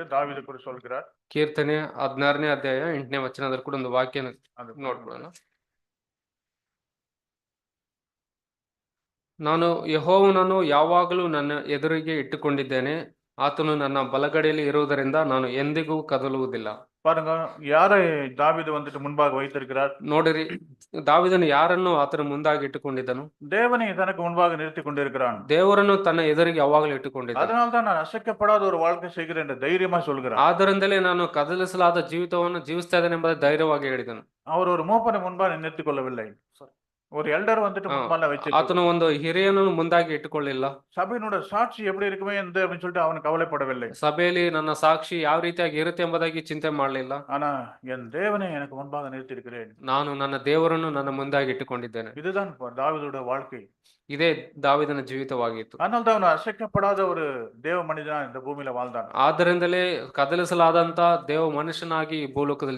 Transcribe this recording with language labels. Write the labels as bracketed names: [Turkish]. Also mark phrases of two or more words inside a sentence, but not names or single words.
[Tamil] தாவீது கூட சொல்கிறார். [Kannada] ಕೀರ್ತನೆ 16ನೇ ಅಧ್ಯಾಯ 8ನೇ ವಚನದಲ್ಲಿ ಕೂಡ ಒಂದು ವಾಕ್ಯ ನೋಡ್ಕೊಳ್ಳೋಣ. ನಾನು ಯೆಹೋವನನ್ನು ಯಾವಾಗಲೂ ನನ್ನ ಎದುರಿಗೆ ಇಟ್ಟುಕೊಂಡಿದ್ದೇನೆ. ಆತನು ನನ್ನ ಬಲಗಡೆಯಲ್ಲಿ ಇರುವುದರಿಂದ ನಾನು ಎಂದಿಗೂ ಕದಲುವುದಿಲ್ಲ. [Tamil] பாருங்க, யாரை தாவீது வந்துட்டு முன்பாக வைத்திருக்கிறார்? [Kannada] ನೋಡಿರಿ, ದಾವೀದನು ಯಾರನ್ನು ಆತನ ಮುಂದಾಗಿ ಇಟ್ಟುಕೊಂಡಿದ್ದನು? [Tamil] தேவனை தனக்கு முன்பாக நிறுத்தி கொண்டிருக்கிறான். [Kannada] ದೇವರನ್ನು ತನ್ನ ಎದುರಿಗೆ ಯಾವಾಗಲೂ ಇಟ್ಟುಕೊಂಡಿದ್ದ. [Tamil] அதனால்தான் நான் அசைக்கப்படாத ஒரு வாழ்க்கை செய்கிறேன் என்று தைரியமா சொல்கிறான். [Kannada] ಆದ್ದರಿಂದಲೇ ನಾನು ಕದಲಿಸಲಾದ ಜೀವಿತವನ್ನು ಜೀವಿಸ್ತಾ ಇದ್ದೇನೆ ಎಂಬುದಾಗಿ ಧೈರ್ಯವಾಗಿ ಹೇಳಿದನು. [Tamil] அவர் ஒரு மூப்பனை முன்பாக நிறுத்திக் கொள்ளவில்லை. ஒரு எல்டர் வந்துட்டு முன்பால வச்சு [Kannada] ಆತನು ಒಂದು ಹಿರಿಯನನ್ನು ಮುಂದಾಗಿ ಇಟ್ಟುಕೊಳ್ಳಿಲ್ಲ. [Tamil] சபையினுடைய சாட்சி எப்படி இருக்குமே என்று அப்படின்னு சொல்லிட்டு அவன் கவலைப்படவில்லை. [Kannada] ಸಭೆಯಲ್ಲಿ ನನ್ನ ಸಾಕ್ಷಿ ಯಾವ ರೀತಿಯಾಗಿ ಇರುತ್ತೆ ಎಂಬುದಾಗಿ ಚಿಂತೆ ಮಾಡಲಿಲ್ಲ. [Tamil] ஆனா என் தேவனை எனக்கு முன்பாக நிறுத்தியிருக்கிறேன். [Kannada] ನಾನು ನನ್ನ ದೇವರನ್ನು ನನ್ನ ಮುಂದಾಗಿ ಇಟ್ಟುಕೊಂಡಿದ್ದೇನೆ. [Tamil] இதுதான் தாவீதுடைய வாழ்க்கை. [Kannada] ಇದೇ ದಾವೀದನ ಜೀವಿತವಾಗಿತ್ತು. [Tamil] அதனால்தான் அவன் அசைக்கப்படாத ஒரு தேவ மனிதனா இந்த பூமியில வாழ்ந்தான். [Kannada] ಆದ್ದರಿಂದಲೇ ಕದಲಿಸಲಾದಂತ ದೇವ ಮನುಷ್ಯನಾಗಿ ಈ ಭೂಲೋಕದಲ್ಲಿ